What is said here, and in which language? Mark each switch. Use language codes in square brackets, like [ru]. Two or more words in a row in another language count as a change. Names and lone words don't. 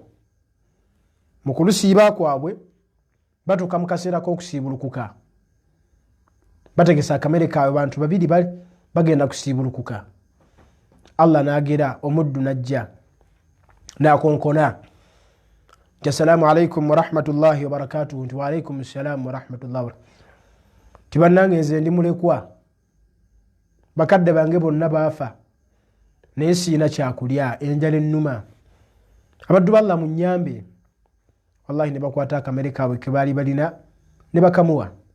[lg] Mu kulusiiba kwabwe batuuka mu kaseera k'okusiibulukuka bategesa akamere kaabwe bantu babiri bagenda kusiibulukuka. Allah n'agera omuddu najja n'akonkona nti [ar] السلام عليكم ورحمة الله وبركاته [lg] nti [ar] وعليكم السلام ورحمة الله وتي [lg] bannange nze ndi mulekwa bakadde bange bonna baafa naye siina kyakulya enjala ennuma abaddu ba Allah munnyambe. Wallahi ne bakwata akamere kaabwe ke baali balina ne bakamuwa.